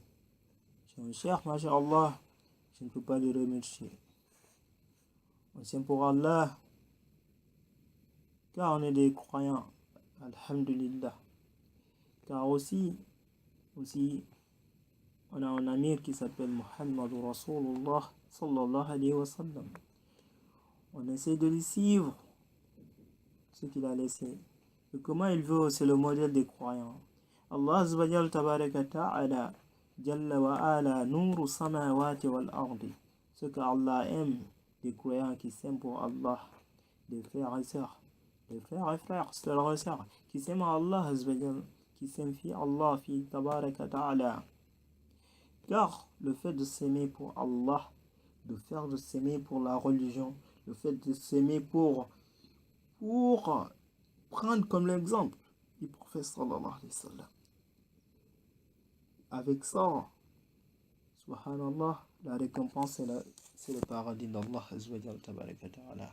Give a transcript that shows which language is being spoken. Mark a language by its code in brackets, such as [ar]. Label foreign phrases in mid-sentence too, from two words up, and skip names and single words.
[fr] C'est un cher, Masha'Allah, je ne peux pas les remercier. On tient pour Allah, car on est des croyants, alhamdulillah. Car aussi, on a un amir qui s'appelle Muhammad Rasulullah [ar] صلى الله عليه وسلم. [fr] On essaie de lui suivre ce qu'il a laissé. Et comment il veut, c'est le modèle des croyants. [ar] الله عز وجل تبارك وتعالى جل وعلا نور السماوات والأرض. [fr] Ce que Allah aime, des croyants qui s'aiment pour Allah, des frères et sœurs, sœurs et sœurs, qui s'aiment [ar] الله عز وجل, [fr] qui s'aiment [ar] في الله في تبارك وتعالى. [fr] Car le fait de s'aimer pour Allah, de s'aimer pour la religion, le fait de s'aimer pour prendre comme l'exemple du prophète [ar] صلى الله عليه وسلم. [fr] Avec ça, subhanallah, la récompense c'est le paradis d' [ar] الله عز وجل تبارك وتعالى.